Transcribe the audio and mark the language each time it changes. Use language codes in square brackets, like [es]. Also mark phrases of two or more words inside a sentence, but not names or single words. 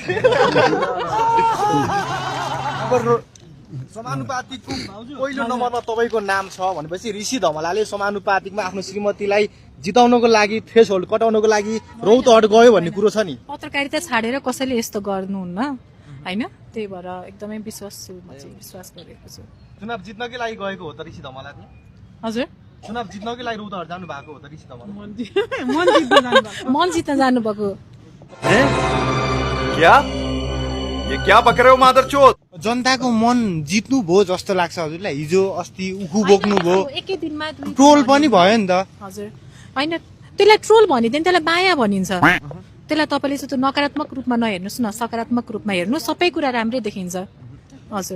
[ne] समानुपातिकको पहिलो नम्बरमा तपाईको नाम छ भनेपछि ऋषि धमलाले समानुपातिकमा आफ्नो श्रीमतीलाई जिताउनको लागि थ्रेसहोल्ड कटाउनको लागि रौतहट गयो भन्ने कुरो छ नि पत्रकारिता छाडेर कसैले यस्तो गर्नुहुन्न हैन त्यही भएर एकदमै विश्वास गरेको छु चुनाव जित्नकै लागि गएको हो त ऋषि धमला हजुर चुनाव जित्नकै लागि रौतहट जानु भएको हो त ऋषि धमला मन जित्न जानु भएको [hi] क्या ये क्या बक रहे हो मादरचोद [ne] जनताको मन जित्नु भयो जस्तो लाग्छ हजुरलाई हिजो अस्ति उखु बोक्नु भयो एकै दिनमा ट्रोल पनि भयो नि त हजुर हैन त्यसलाई ट्रोल भनिदिन त्यसलाई बाया भनिन्छ त्यसलाई तपाईले चाहिँ नकारात्मक रूपमा नहेर्नुस् न सकारात्मक रूपमा हेर्नु सबै कुरा राम्रै देखिन्छ हजुर